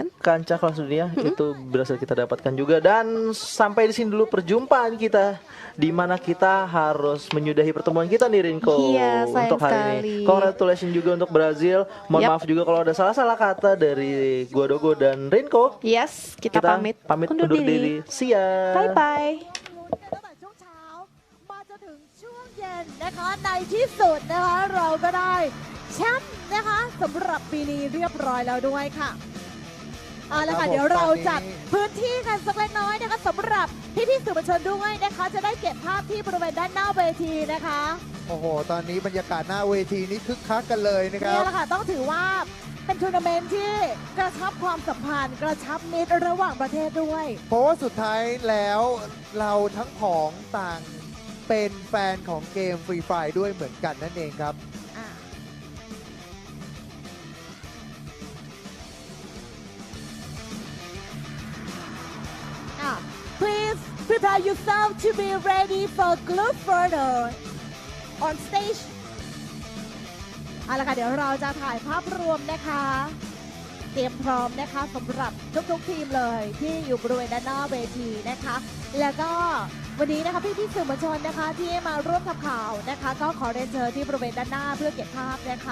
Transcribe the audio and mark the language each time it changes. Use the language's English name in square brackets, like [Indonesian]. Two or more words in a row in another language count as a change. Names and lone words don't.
[Indonesian] kancah kelas dunia itu berhasil kita dapatkan juga. Dan sampai di sini dulu perjumpaan kita, di mana kita harus menyudahi pertemuan kita nih, Rinko. Iya, sayang untuk hari sekali. ini. Congratulations juga untuk Brazil. Mohon maaf juga kalau ada salah-salah kata dari gua Dogo dan Rinko. Yes, kita pamit undur diri. [English] See ya. Bye bye. [Thai] ตั้งแต่ช่วงเช้ามาจนถึงช่วงเย็นนะคะในที่สุดนะคะเราก็ได้แชมป์นะคะสำหรับปีนี้เรียบร้อยแล้วด้วยค่ะเอาละ ครั ค่ะ บผม เดี๋ยวเรา ตอนนี้ จัดพื้นที่กันสักเล็กน้อยนะคะสำหรับพี่ๆสื่อมวลชนด้วยนะคะจะได้เก็บภาพที่บริเวณด้านหน้าเวทีนะคะ โอ้โห ตอนนี้บรรยากาศหน้าเวทีนี้คึกคักกันเลยนะครั นี่ บ แหละค่ะต้องถือว่าเป็นทัวร์นาเมนต์ที่กระชับความสัมพันธ์ กระชับมิตรระหว่างประเทศด้วย เพราะว่าสุดท้ายแล้วเราทั้งของต่างเป็นแฟนของเกมฟรีไฟด้วยเหมือนกันนั่นเองครับ [English] Please prepare yourself to be ready for group further on stage [Thai] เอาละค่ะเดี๋ยวเราจะ ถ่ายภาพรวมนะคะ เตรียมพร้อมนะคะสำหรับทุกๆทีมเลยที่อยู่บริเวณด้านหน้าเวทีนะคะ แล้วก็วันนี้นะคะพี่ๆสื่อมวลชนนะคะที่มาร่วมทำข่าวนะคะ ก็ขอเรียนเชิญที่บริเวณด้านหน้าเพื่อเก็บภาพนะคะ